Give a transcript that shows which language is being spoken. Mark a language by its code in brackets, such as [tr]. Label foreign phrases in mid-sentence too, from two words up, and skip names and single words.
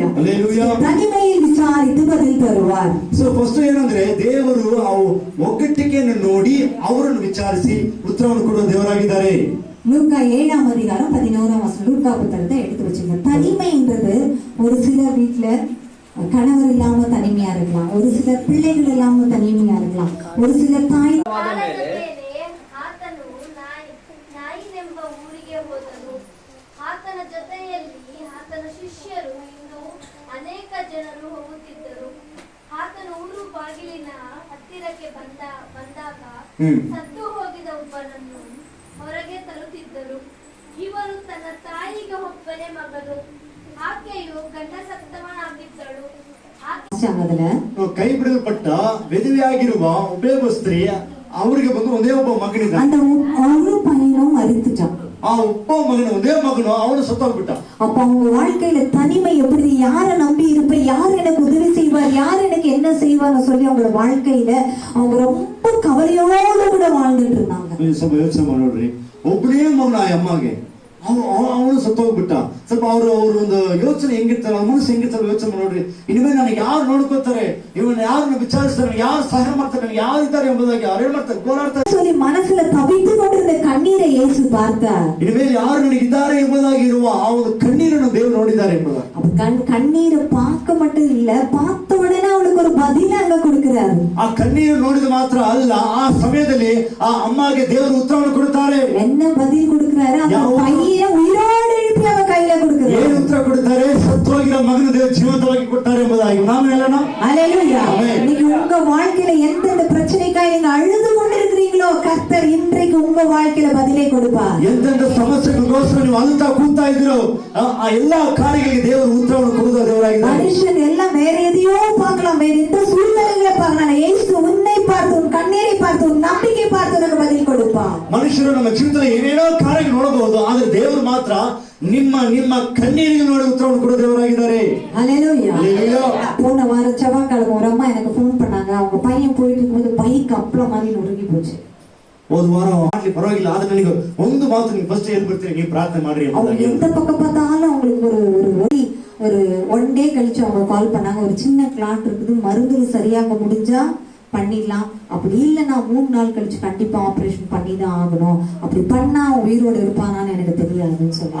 [kn] ತನಿಮೆಯಲ್ಲಿ ವಿಚಾರಿಸಿ பதில் ತರುವಾರ್. [en] so first [kn] ಏನಂದ್ರೆ ದೇವರು ಒಗ್ಗಟ್ಟಿಗೆಯನ್ನು ನೋಡಿ ಅವರನ್ನು ವಿಚಾರಿಸಿ ಉತ್ತರವನ್ನು ಕೊಡುವ ದೇವರಾಗಿದ್ದಾರೆ. [ta] லூக்கா 7ஆம் அதிகாரம் 11ஆம் வசனம் லூக்கா புத்தகத்தை எடுத்து வச்சுங்க. தனிமைன்றது ஒரு சிலர் வீட்டுல கணவர் இல்லாம தனிமையா இருக்கலாம், ஒரு சிலர் பிள்ளைகள் இல்லாம தனிமையா இருக்கலாம், ஒரு சிலர் தாய் [kn] ನಾಯಿನೆಂಬ ಊರಿಗೆ ಹೋದನು. ಆತನ ಜೊತೆಯಲ್ಲಿ ಆತನ ಶಿಷ್ಯರು ಇನ್ನೂ ಅನೇಕ ಜನರು ಹೋಗುತ್ತಿದ್ದರು. ಆತನ ಊರು ಬಾಗಿಲಿನ ಹತ್ತಿರಕ್ಕೆ ಬಂದಾಗ ಸತ್ತು ಹೋಗಿದ ಒಬ್ಬನನ್ನು ಹೊರಗೆ ತರುತ್ತಿದ್ದರು. ಇವನು ತನ್ನ ತಾಯಿಗೆ ಒಬ್ಬನೇ ಮಗನು, ಆಕೆಯು ಗಂಡ ಸತ್ತವನಾಗಿದ್ದಳು. ಕೈ ಬಿಡಲ್ಪಟ್ಟ ವಿಧವೆಯಾಗಿರುವ ಒಬ್ಬ ಸ್ತ್ರೀ ಅವರಿಗೆ ಬಂದು ಒಂದೇ ಒಬ್ಬ ಮಗನಿದ್ದ. ಆ ಒಬ್ಬ ಮಗನು ಒಂದೇ ಮಗನು ಅವನು ಸತ್ತೋಗ್ಬಿಟ್ಟ. [ta] அப்ப அவங்க வாழ்க்கையில தனிமை எப்படி, யாரை நம்பி இருப்பேன், யார் எனக்கு உதவி செய்வார், யார் எனக்கு என்ன செய்வார்னு சொல்லி அவங்களோட வாழ்க்கையில அவங்க ரொம்ப கவலையோடு கூட வாழ்ந்துட்டு இருந்தாங்க. [kn] ಸ್ವಲ್ಪ ಯೋಚನೆ ಮಾಡೋಡ್ರಿ, ಒಬ್ಬನೇ ಮಗನ ಆ ಅಮ್ಮಗೆ ಅವನು ಸತ್ತೋಗ್ಬಿಟ್ಟ. ಸ್ವಲ್ಪ ಅವರು ಒಂದು ಯೋಚನೆ ಹೆಂಗಿರ್ತಾರೆ, ಮನಸ್ಸು ಹೆಂಗಿರ್ತಾರೆ ಯೋಚನೆ ನೋಡ್ರಿ. ಇನ್ಮೇಲೆ ನನಗೆ ಯಾರು ನೋಡ್ಕೋತಾರೆ, ಇವನ್ನ ಯಾರನ್ನ ವಿಚಾರಿಸ್ತಾರೆ, ಯಾರು ಸಹಾಯ ಮಾಡ್ತಾರೆ, ಯಾರು ಇದ್ದಾರೆ ಎಂಬುದಾಗಿ ಅವ್ರು ಏನ್ ಮಾಡ್ತಾರೆ, ಗೋಳಾಡ್ತಾರೆ. [ta] சொல்லி மனசுல தவித்து கொண்டிருந்த கண்ணீரை இயேசு பார்த்தார். [kn] ಇನ್ಮೇಲೆ ಯಾರು ನನಗಿದ್ದಾರೆ ಎಂಬುದಾಗಿ ಇರುವ ಆ ಒಂದು ಕಣ್ಣೀರನ್ನು ದೇವರು ನೋಡಿದ್ದಾರೆ ಎಂಬುದಾಗಿ. [ta] கண்ணீரை பார்க்க மட்டும் இல்ல, பார்த்த உடனே அவளுக்கு ஒரு பதில அங்க கொடுக்கிறாரு. [kn] ಆ ಕಣ್ಣೀರು ನೋಡಿದ ಮಾತ್ರ ಅಲ್ಲ, ಆ ಸಮಯದಲ್ಲಿ ಆ ಅಮ್ಮಗೆ ದೇವರು ಉತ್ತರವನ್ನು ಕೊಡುತ್ತಾರೆ. [ta] என்ன பதில் கொடுக்கிறாரு? அந்த பையனை உயிரோடு எழுப்பி அவ கையில கொடுக்கிறாரு. [kn] ಏನು ಉತ್ತರ ಕೊಡುತ್ತಾರೆ? ಸತ್ತೋಗಿರೋ ಮಗನ ದೇವರು ಜೀವಂತವಾಗಿ ಕೊಡ್ತಾರೆ ಎಂಬುದಾಗಿ ನಾವು ಹೇಳೋಣ. [ta] ஹல்லேலூயா. இன்னைக்கு உங்க வாழ்க்கையில எந்தெந்த பிரச்சனைக்காக நீங்க அழுது கொண்டிருக்கிறீங்களோ, கர்த்தர் இன்றைக்கு உங்க வாழ்க்கையில பதிலை கொடுப்பார். [kn] ಎಂತೆಂತ ಸಮಸ್ಯೆಗಳಿಗೋಸ್ಕರ ನೀವು ಅಳುತ್ತಾ ಕೂಗ್ತಾ ಇದ್ದೀರೋ ಆ ಎಲ್ಲಾ ಕಾರ್ಯಗಳಿಗೆ ದೇವರು ಉತ್ತರವನ್ನು ಕೊಡುವ ದೇವರಾಗಿದ್ದಾರೆ. [ta] மனுஷன் எல்லாம் வேற எதையோ பார்க்கலாம், வேற எந்த சூழ்நிலைகளை பார்க்கலாம். இயேசு உன்னை பார்த்து, உன் கண்ணீரை பார்த்து, உன் நம்பிக்கை பார்த்து உனக்கு பதில் கொடுப்பார். [kn] ಮನುಷ್ಯರು ನಮ್ಮ ಜೀವಿತದಲ್ಲಿ ಏನೇನೋ ಕಾರ್ಯಗಳು ನೋಡಬಹುದು, ಆದ್ರೆ ದೇವರು ಮಾತ್ರ ನಿಮ್ಮ ಕಣ್ಣೀರಿಗೆ ನೋಡಿ ಉತ್ತರವನ್ನು ಕೊಡುವ ದೇವರಾಗಿದ್ದಾರೆ. [ta] ஹல்லேலூயா. போன வாரம் செவ்வாய்க்கிழமை ஒரு அம்மா எனக்கு ஃபோன் பண்ணாங்க. அவங்க பையன் போயிட்டு இருக்கும்போது பைக் அப்பளம் மாதிரி நொறுங்கி போச்சு. [kn] ಹೋದ ವಾರ ಮಾಡ್ಲಿ ಪರವಾಗಿಲ್ಲ, ಆದ್ರೆ ನನಗೆ ಒಂದು ಮಾತು ನೀವು ಫಸ್ಟ್ ಏನ್ ಬರ್ತೀರಿ, ನೀವು ಪ್ರಾರ್ಥನೆ ಮಾಡ್ರಿ. [ta] அவங்க எந்த பக்கம் பார்த்தாலும் அவங்களுக்கு ஒரு [en] one day [ta] கழிச்சு அவங்க கால் பண்ணாங்க. ஒரு சின்ன கிளாட் இருக்குது, மருந்து சரியாக முடிஞ்சா பண்ணிடலாம், அப்படி இல்லைன்னா 3 நாள் கழிச்சு கண்டிப்பா ஆபரேஷன் பண்ணி தான் ஆகணும், அப்படி பண்ணா உயிரோடு இருப்பானான்னு எனக்கு தெரியாதுன்னு சொல்லி